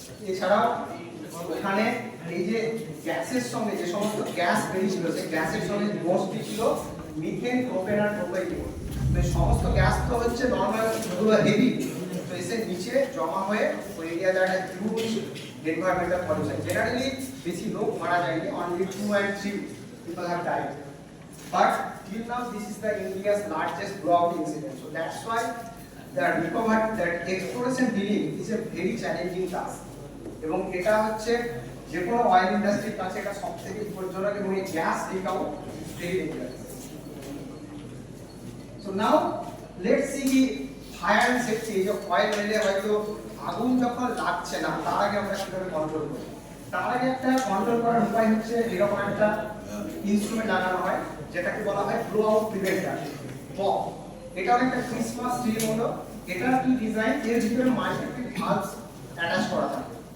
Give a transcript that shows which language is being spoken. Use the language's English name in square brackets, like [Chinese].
[Bangla] এছাড়াও ওখানে এই যে গ্যাসের সঙ্গে যে সমস্ত গ্যাস বেরিয়েছিল সেই গ্যাসের সঙ্গে মোস্টলি ছিল মিথেন, প্রোপেন আর প্রোপাইলিন। তো এই সমস্ত গ্যাস তো হচ্ছে নর্মাল যেগুলো হেভি, তো এসে নিচে জমা হয়ে ওই এরিয়াতে একটা হিউজ এনভায়রনমেন্টাল পলিউশন। [English] generally [Bangla] বেশি লোক মারা যায়নি, [English] Only 2 and 3 people have died. But till now this is the India's largest blowout incident. So that's why that exploration drilling is a very challenging task. [Bangla] এবং এটা হচ্ছে যে কোনো অয়েল ইন্ডাস্ট্রির কাছে এটা সবথেকে বিপজ্জনক এবং এই gas leak out [English] Very dangerous. So now let's see the fire and safety. [Bangla] এই যে অয়েল ওয়েলে হয়তো আগুন যখন লাগছে না তার আগে আমরা কিভাবে কন্ট্রোল করি, তার আগে একটা কন্ট্রোল করার উপায় হচ্ছে এরকম একটা ইনস্ট্রুমেন্ট লাগানো হয় যেটাকে বলা হয় ব্লো আউট প্রিভেন্টার বক। এটা অনেকটা ক্রিসমাস ট্রি মতো, এটা কি ডিজাইন, এর ভিতরে মাল্টিপিল ভালভস অ্যাটাচ করা থাকে।